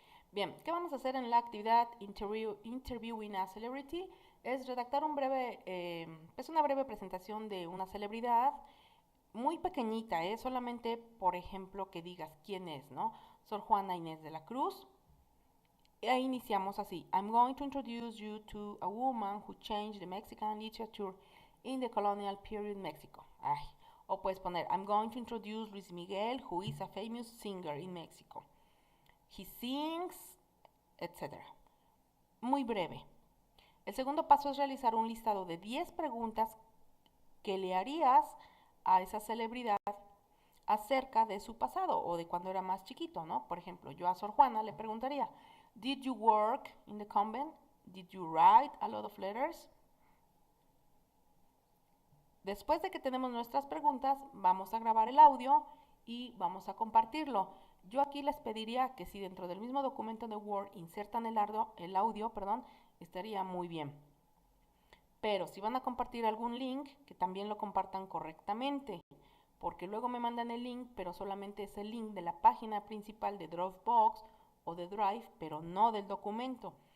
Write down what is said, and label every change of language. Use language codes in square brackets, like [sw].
[es] Bien, ¿qué vamos a hacer en la actividad Interviewing a Celebrity? Es redactar pues una breve presentación de una celebridad muy pequeñita, solamente, por ejemplo, que digas quién es, ¿no? Sor Juana Inés de la Cruz. E iniciamos así. [en] I'm going to introduce you to a woman who changed the Mexican literature in the colonial period Mexico. Ay. [es] O puedes poner, [en] I'm going to introduce Luis Miguel, who is a famous singer in Mexico. He sings, etc. [es] Muy breve. El segundo paso es realizar un listado de 10 preguntas que le harías a esa celebridad acerca de su pasado o de cuando era más chiquito, ¿no? Por ejemplo, yo a Sor Juana le preguntaría, [en] Did you work in the convent? Did you write a lot of letters? [es] Después de que tenemos nuestras preguntas, vamos a grabar el audio y vamos a compartirlo. Yo aquí les pediría que si dentro del mismo documento de Word insertan el audio, estaría muy bien. Pero si van a compartir algún link, que también lo compartan correctamente, porque luego me mandan el link, pero solamente es el link de la página principal de Dropbox o de Drive, pero no del documento.